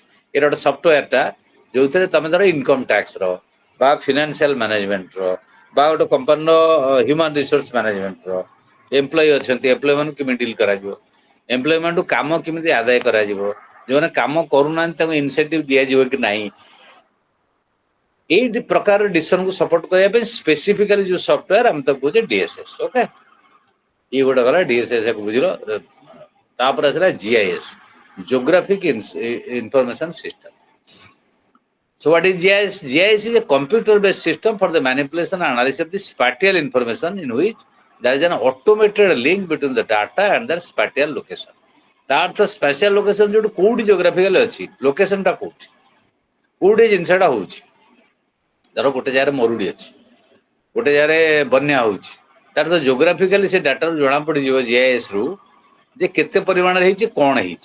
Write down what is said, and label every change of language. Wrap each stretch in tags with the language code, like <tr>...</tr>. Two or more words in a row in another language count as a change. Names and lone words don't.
<or>ଏଇଟା ଗୋଟେ ସଫ୍ଟୱେୟାରଟା ଯୋଉଥିରେ ତମେ ଧର</or> <en>income tax-ର</en> <or>ବା</or> <en>financial management-ର</en> <or>ବା ଗୋଟେ କମ୍ପାନୀର</or> <en>human resource management-ର employee</en> <or>ଅଛନ୍ତି, ଏମ୍ପ୍ଲୟି ମାନଙ୍କୁ କେମିତି ଡିଲ୍ କରାଯିବ, ଏମ୍ପ୍ଲୟି ମାନଙ୍କୁ କାମ କେମିତି ଆଦାୟ କରାଯିବ, ଯୋଉମାନେ କାମ କରୁନାହାନ୍ତି ତାଙ୍କୁ ଇନସେଣ୍ଟିଭ ଦିଆଯିବ କି ନାହିଁ, ଏଇ ପ୍ରକାର ଡିସିସନକୁ ସପୋର୍ଟ କରିବା ପାଇଁ ସ୍ପେସିଫିକାଲି ଯୋଉ ସଫ୍ଟୱେୟାର ଆମେ ତାକୁ କହୁଛେ ଡିଏସ୍ଏସ୍। ଓକେ, ଇଏ ଗୋଟେ ଗଲା ଡିଏସ୍ଏସ୍ ବୁଝିଲ। ତାପରେ ଆସିଲା ଜିଆଇଏସ୍,</or> <en>geographic information system. So what is GIS? GIS is a computer-based system for the manipulation and analysis of the spatial information in which there is an automated link between the data and their spatial location.</en> <or>ତା ଅର୍ଥ</or> <en>spatial location</en> <or>ଯୋଉଠି କୋଉଠି ଜିଓଗ୍ରାଫିକାଲ ଅଛି, ଲୋକେସନଟା କୋଉଠି ଜିନିଷଟା ହଉଛି। ଧର ଗୋଟେ ଜାଗାରେ ମରୁଡି ଅଛି, ଗୋଟେ ଜାଗାରେ ବନ୍ୟା ହଉଛି, ତାର ତ ଜିଓଗ୍ରାଫିକାଲି ସେ ଡାଟାରୁ ଜଣା ପଡିଯିବ ଜିଆଇଏସ୍ ରୁ ଯେ କେତେ ପରିମାଣରେ ହେଇଛି, କଣ ହେଇଛି।</or>